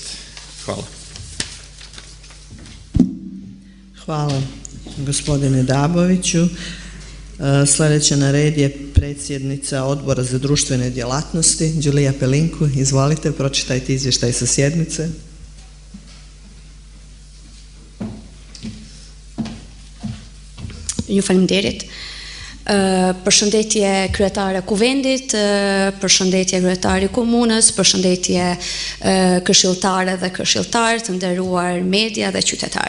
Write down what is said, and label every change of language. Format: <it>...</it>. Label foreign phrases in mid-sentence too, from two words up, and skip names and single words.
<sr>Hvala. Hvala gospodine Daboviću. Sljedeća na red je predsjednica Odbora za društvene djelatnosti, Đulija Pelinku. Izvolite, pročitajte izvještaj sa sjednice.</sr> <sq>Ju faleminderit. Përshëndetje kryetare Kuvendit, përshëndetje kryetari komunës, përshëndetje këshilltare dhe këshilltar, të nderuar media dhe qytetar.</sq>